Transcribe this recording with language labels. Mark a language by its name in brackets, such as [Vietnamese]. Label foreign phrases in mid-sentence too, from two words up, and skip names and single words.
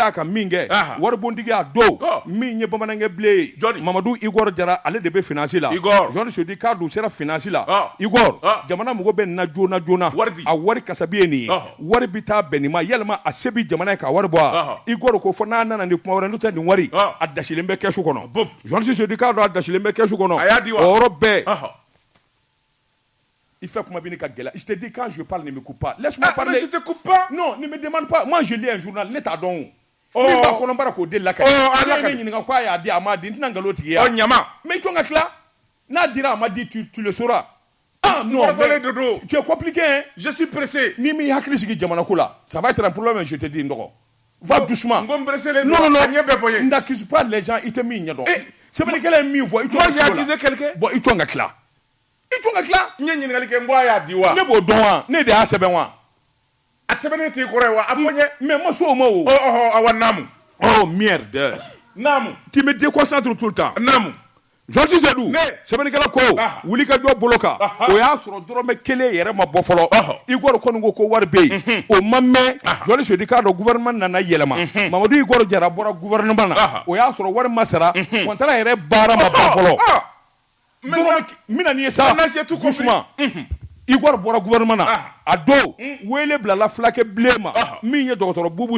[Bambara] a kan min kɛ waribondigi a don min ye bamanankɛ bilen ye Mamadu Igor Jara ale de bɛ finance la Jean Sodi k'a dun sera finance la Igor jamana mago bɛ nin na joona a wari kasabi ye nin ye wari bɛ taa bɛn nin ma yalima a se bɛ jamana ye ka wari bɔ a Igor ko fɔ n'a nana ni kuma wɛrɛ n'o tɛ nin wari a dasilen bɛ kɛsu kɔnɔ Jean Sodi k'a dɔn a dasilen bɛ kɛsu kɔnɔ a y'a di wa yɔrɔ bɛɛ [French] il fait [Bambara] kuma bini ka gɛlɛ [French] je te dis quand je parle ne me coupe pas laisse-moi parler mais je te coupe pas non ne me demande pas moi je lis un journal [Bambara] ne t'a dɔn min b'a kɔnɔbara k'o de lakari ala ka ne ɲininka ko a y'a di a m'a di n tɛna nkalon tigɛ yan ɲama mais i to ka tila n'a dira a ma di [French] tu le sauras non mais tu es compliqué hein je suis pressé [Bambara] ni m'i hakili sigi jamana ko la [French] ça va être un problème je te dis [Bambara] n dɔgɔ [French] va doucement non n'accuse pas les gens [Bambara] i tɛ min ɲɛ dɔn sɛbɛnnikɛla ye min fɔ i to [French] moi j'ai accusé quelqu'un [Bambara] bon i to ka tila i to ka tila n ye ɲininkali kɛ n ko a y'a di wa ne b'o dɔn wa ne de y'a sɛbɛn wa a sɛbɛnnen t'e kɔrɔ ye wa a fɔ n ye mais ma so o ma o awa naamu [French] oh merde [Bambara] naamu [French] tu me déconcentres tout le temps [Bambara] naamu Jean Sodi sɛbɛnnikɛla ko wuli ka jɔ bolo kan o y'a sɔrɔ dɔrɔmɛ kelen yɛrɛ ma bɔ fɔlɔ Igor kɔni ko wari bɛ yen o ma mɛn Jean Sodi k'a dɔn gouvernement nana yɛlɛma Mamadu Igor Jara bɔra gouvernement na o y'a sɔrɔ wari ma sara contrat yɛrɛ baara ma ban fɔlɔ mina nin ye sa doucement Igor bɔra gouvernement na a do wele bila la fulakɛ bilen ma min ye dɔgɔtɔrɔ Bubu